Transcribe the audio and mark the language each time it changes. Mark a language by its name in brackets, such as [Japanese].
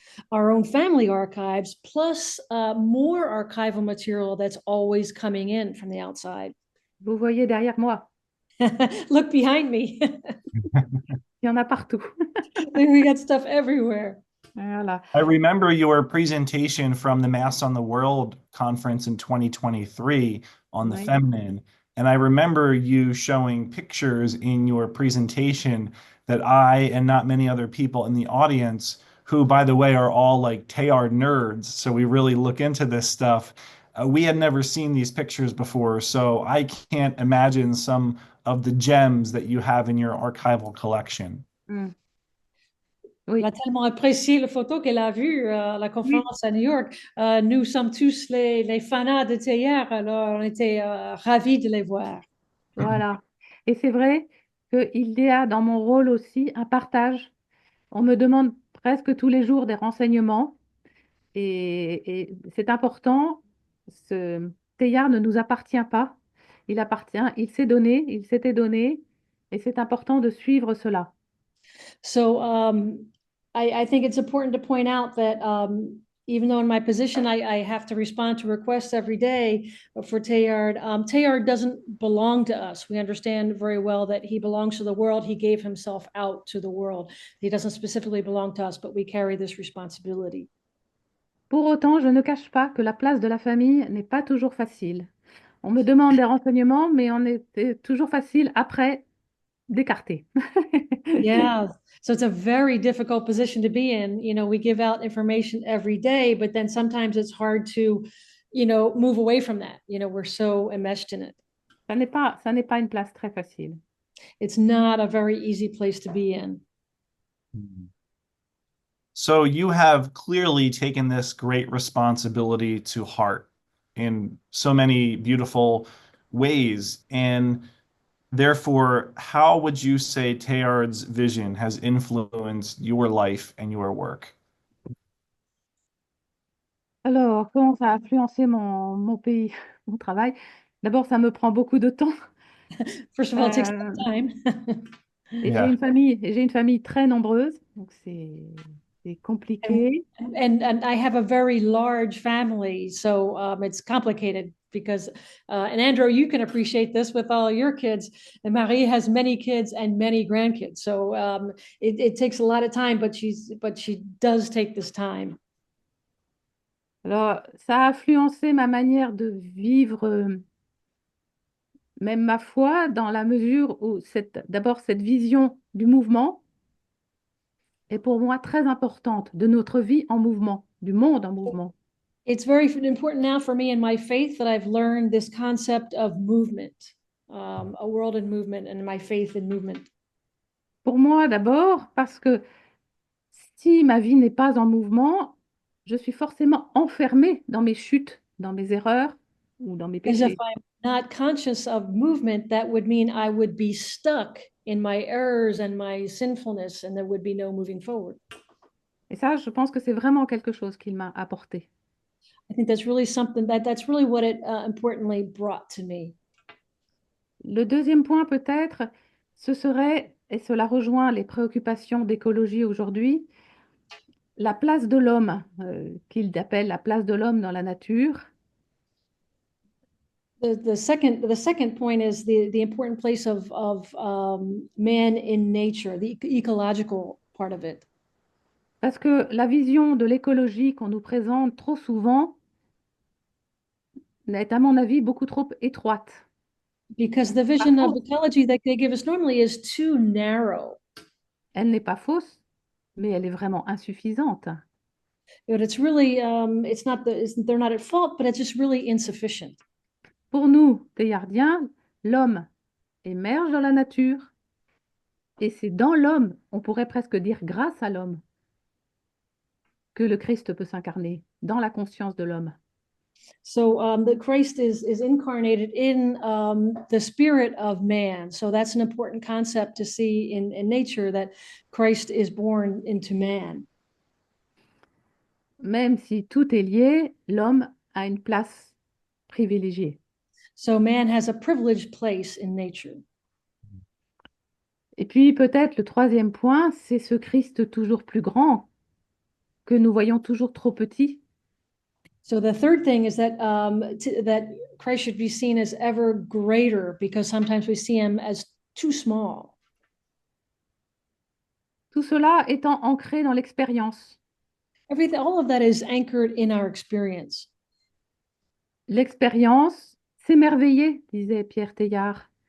[English] Our own family archives, plus more archival material that's always coming in from the outside. [French] Vous voyez derrière moi, [English] Look behind me. [French] il y en a partout. [English] We got stuff everywhere. [French] Voilà. [English] I remember your presentation from the Mass on the World conference in 2023 on the Right. feminine. And I remember you showing pictures in your presentation that I and not many other people in the audience, who, by the way, are all like Teilhard nerds, so we really look into this stuff. We had never seen these pictures before, so I can't imagine some of the gems that you have in your archival collection. Mm. [French] Elle a Oui, tellement apprécié la photo qu'elle a vue à la oui, conférence à New York. Nous sommes tous les fanats de Teilhard, alors on était ravis de les voir. voilà. Et c'est vrai qu'il y a dans mon rôle aussi un partage. On me demande presque tous les jours des renseignements et c'est important. Ce Teilhard ne nous appartient pas. Il appartient, il s'est donné, il s'était donné et c'est important de suivre cela. [English] So I think it's important to point out that even though in my position I have to respond to requests every day for Teilhard, Teilhard doesn't belong to us. We understand very well that he belongs to the world. He gave himself out to the world. He doesn't specifically belong to us, but we carry this responsibility. [French] Pour autant, je ne cache pas que la place de la famille n'est pas toujours facile. On me demande des renseignements, mais on est toujours facile après d'écarter. [English] Yeah. So it's a very difficult position to be in. You know, we give out information every day, but then sometimes it's hard to, move away from that. You know, we're so enmeshed in it. [French] Ça n'est pas une place très facile. [English] It's not a very easy place to be in. So you have clearly taken this great responsibility to heart in so many beautiful ways. And therefore, how would you say Teilhard's vision has influenced your life and your work? [French] Alors, comment ça a influencé mon pays, mon travail? D'abord, ça me prend beaucoup de temps. [English] First of all, it takes a Euh, long time. [French] et [English] Yeah. [French] j'ai une famille très nombreuse, donc c'est [English] and, [French] compliqué. [English] and I have a very large family, so it's complicated because, and Andrew, you can appreciate this with all your kids. And Marie has many kids and many grandkids, so it takes a lot of time, but she does take this time. [French] Alors, ça a influencé ma manière de vivre, même ma foi, dans la mesure où d'abord cette vision du mouvement est pour moi très importante, de notre vie en mouvement, du monde en mouvement. [English] It's very important now for me in my faith that I've learned this concept of movement, a world in movement, and my faith in movement. [French] Pour moi d'abord, parce que si ma vie n'est pas en mouvement, je suis forcément enfermée dans mes chutes, dans mes erreurs ou dans mes [English] Because if [French] péchés. [English] I'm not conscious of movement, that would mean I would be stuck in my errors and my sinfulness, and there would be no moving forward. [French] Et ça, je pense que c'est vraiment quelque chose qu'il m'a apporté. [English] I think that's really something that's really what it importantly brought to me. [French] Le deuxième point peut-être, ce serait, et cela rejoint les préoccupations d'écologie aujourd'hui, la place de l'homme, qu'il appelle la place de l'homme dans la nature. [English] The second point is the important place of man in nature, the ecological part of it. [French] Parce que la vision de l'écologie qu'on nous présente trop souvent est, à mon avis, beaucoup trop étroite. [English] Because the [French] Pas [English] vision of [French] fausse. [English] ecology that they give us normally is too narrow. [French] Elle n'est pas fausse, mais elle est vraiment insuffisante. [English] But it's really they're not at fault, but it's just really insufficient. [French] Pour nous, théardiens, l'homme émerge dans la nature et c'est dans l'homme, on pourrait presque dire grâce à l'homme, que le Christ peut s'incarner, dans la conscience de l'homme. [English] So the Christ is incarnated in the spirit of man. So that's an important concept to see in nature, that Christ is born into man. [French] Même si tout est lié, l'homme a une place privilégiée. [English] So man has a privileged place in nature. [French] Et puis peut-être le troisième point, c'est ce Christ toujours plus grand que nous voyons toujours trop petit. [English] So the third thing is that that Christ should be seen as ever greater, because sometimes we see him as too small. [French] Tout cela étant ancré dans l'expérience. [English] Everything, all of that is anchored in our experience. [French] L'expérience, s'émerveiller, disait Pierre Teilhard.